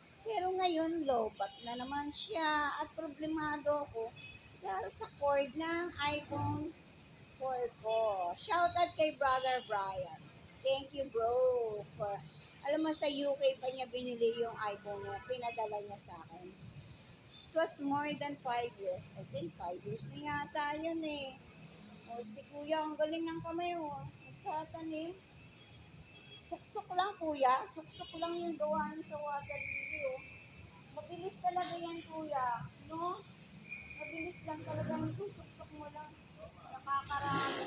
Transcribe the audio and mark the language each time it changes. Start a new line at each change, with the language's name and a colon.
Filipino: Pero ngayon, lowbat na naman siya at problemado ko dahil sa cord ng iPhone 4 ko.
English: Shout out kay Brother Brian. Thank you, bro.
Filipino: Alam mo, sa UK pa niya binili yung iPhone niya. Pinadala niya sa akin.
English: It was more than 5 years. I think 5 years
Filipino: na yata yun eh. O, si kuya, ang galing ng kamay mo. Nagtatanim. Suksok lang kuya. Suksok lang yung gawa sa water lily oh. Mabilis talaga yan kuya. No? Mabilis lang talaga yung susuksok mo lang. Nakakarami.